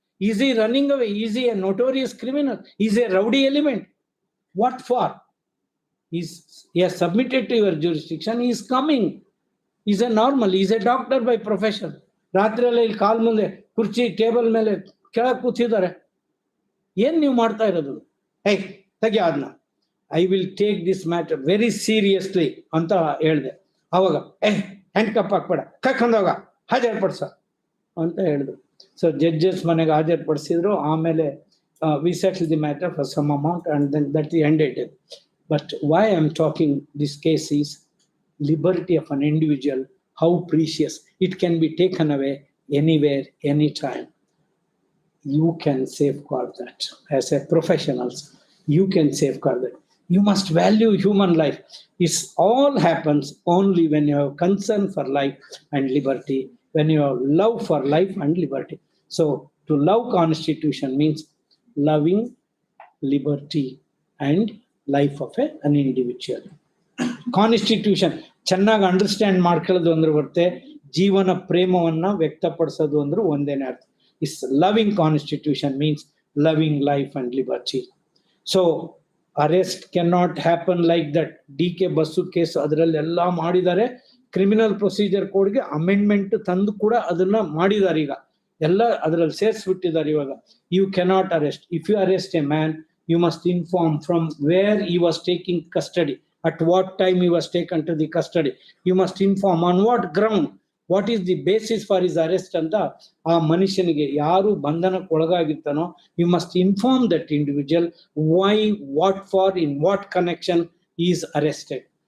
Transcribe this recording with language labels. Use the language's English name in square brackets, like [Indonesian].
[English] Is he running away? Is he a notorious criminal? Is he a rowdy element? What for? He has submitted to your jurisdiction. He is coming. He is a normal. He is a doctor by profession. [Kannada] ರಾತ್ರಿಯಲ್ಲ ಇಲ್ಲಿ ಕಾಲ್ ಮುಂದೆ ಕುರ್ಚಿ table ಮೇಲೆ ಕೆಳಗೆ ಕೂತಿದ್ದಾರೆ. ಏನ್ ನೀವು ಮಾಡ್ತಾ ಇರೋದು? ಹೇ ತೆಗಿ ಅದನ್ನ, [English] I will take this matter very seriously [Kannada] ಅಂತ ಹೇಳಿದೆ. ಅವಾಗ ಹ್ಯಾಂಡ್ ಕಪ್ ಹಾಕ್ಬೇಡ, ಕರ್ಕೊಂಡೋಗ ಹಾಜರ್ಪಡಿಸ ಅಂತ ಹೇಳಿದ್ರು. ಸೊ ಜಡ್ಜಸ್ ಮನೆಗೆ ಹಾಜರ್ಪಡಿಸಿದ್ರು. ಆಮೇಲೆ [English] We settle the matter for some amount and then that ended it. But why I am talking this case is liberty of an individual, how precious. It can be taken away anywhere, anytime. You can safeguard that. As a professionals, you can safeguard that. You must value human life. It all happens only when you have concern for life and liberty, when you have love for life and liberty. So to love Constitution means loving liberty and life of an individual. [Kannada] Constitution ಚೆನ್ನಾಗಿ understand ಮಾಡ್ಕೊಳ್ಳೋದು ಅಂದ್ರೆ ಬರುತ್ತೆ, ಜೀವನ ಪ್ರೇಮವನ್ನ ವ್ಯಕ್ತಪಡಿಸೋದು ಅಂದ್ರೆ ಒಂದೇನೇ ಅರ್ಥ. [English] Is loving constitution means loving life and liberty. So arrest can not happen like that. [Kannada] DK bus case ಅದರಲ್ಲೆಲ್ಲ ಮಾಡಿದ್ದಾರೆ. Criminal procedure ಕೋಡ್ಗೆ ಅಮೆಂಡ್ಮೆಂಟ್ ತಂದು ಕೂಡ ಅದನ್ನ ಮಾಡಿದ್ದಾರೆ. ಈಗ ಎಲ್ಲ ಅದರಲ್ಲಿ ಸೇರಿಸ್ಬಿಟ್ಟಿದ್ದಾರೆ. ಇವಾಗ [English] You cannot arrest. If you arrest a man, you must inform from where he was taking custody, at what time he was taken to the custody. You must inform on what ground, what is the basis for his arrest [Kannada] ಅಂತ ಆ ಮನುಷ್ಯನಿಗೆ ಯಾರು ಬಂಧನಕ್ಕೆ ಒಳಗಾಗಿರ್ತಾನೋ [English] you must inform that individual why, what for, in what connection he is arrested.